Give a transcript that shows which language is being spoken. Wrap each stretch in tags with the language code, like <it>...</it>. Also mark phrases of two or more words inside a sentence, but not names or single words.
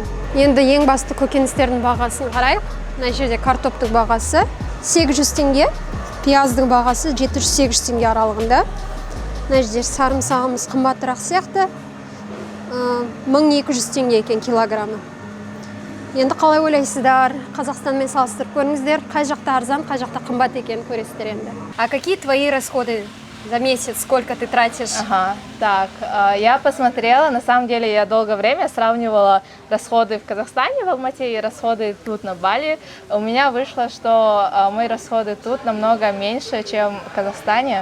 <kk>Енді ең басты көкөністердің бағасын қарайық. Мына жерде картоптың бағасы 800 теңге, пияздың бағасы 700-800 теңге аралығында. Мына жерде сарымсағымыз қымбатырақ сияқты, 1200 теңге екен килограммы. Енді қалай ойлайсыздар? Қазақстанмен салыстырып көріңіздер, қай жақта арзан, қай жақта қымбат екенін көресіздер енді.</kk> <ru>А какие твои расходы за месяц? Сколько ты тратишь? Ага, так, я посмотрела, на самом деле я долгое время сравнивала расходы в Казахстане, в Алмате, и расходы тут на Бали. У меня вышло, что мои расходы тут намного меньше, чем в Казахстане.</ru>